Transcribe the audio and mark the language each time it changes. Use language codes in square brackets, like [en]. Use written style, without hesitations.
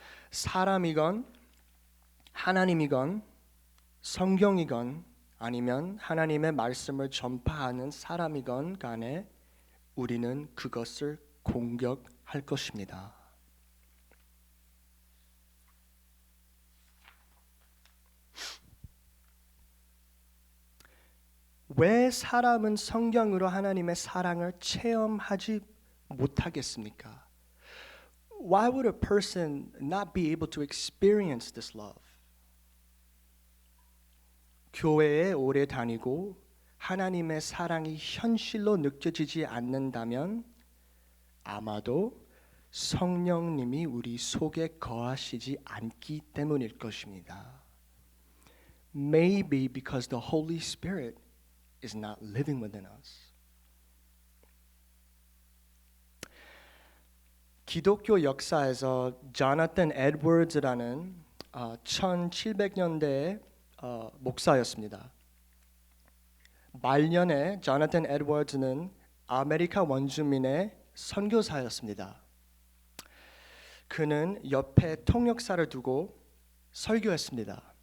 [ko] 사람이건 하나님이건 성경이건 아니면 하나님의 말씀을 전파하는 사람이건 간에 우리는 그것을 공격할 것입니다. 왜 사람은 성경으로 하나님의 사랑을 체험하지 못하겠습니까? [en] Why would a person not be able to experience this love? [ko] 교회에 오래 다니고 하나님의 사랑이 현실로 느껴지지 않는다면 아마도 성령님이 우리 속에 거하시지 않기 때문일 것입니다. [en] Maybe because the Holy Spirit is not living within us. [ko] 기독교 역사에서 조나탄 에드워즈라는 1700년대의 목사였습니다. 말년에 조나탄 에드워즈는 아메리카 원주민의 선교사였습니다. 그는 옆에 통역사를 두고 설교했습니다.